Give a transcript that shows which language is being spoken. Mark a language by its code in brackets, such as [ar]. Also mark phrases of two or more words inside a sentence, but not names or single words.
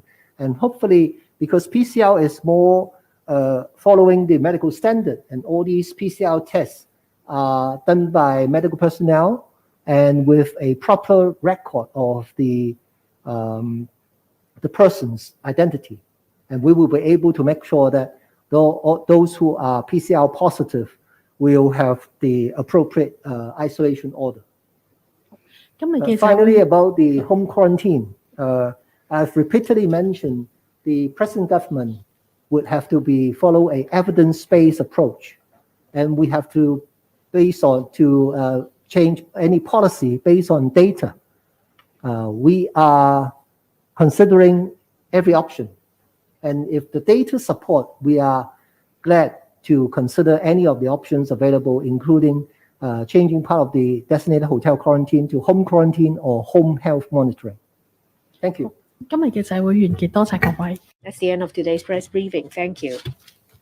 [en] And hopefully, because PCR is more following the medical standard, and all these PCR tests are done by medical personnel and with a proper record of the person's identity. And we will be able to make sure that those who are PCR positive will have the appropriate isolation order. [yue] 今日嘅社 [en] Finally, [yue] 會 [en] about the home quarantine, I've repeatedly mentioned the present government would have to follow an evidence-based approach, and we have to change any policy based on data. We are considering every option, and if the data support, we are glad to consider any of the options available, including changing part of the designated hotel quarantine to home quarantine or home health monitoring. Thank you. [yue] 今日嘅社會完結，多謝各位。 [en] That's the end of today's press briefing. Thank you.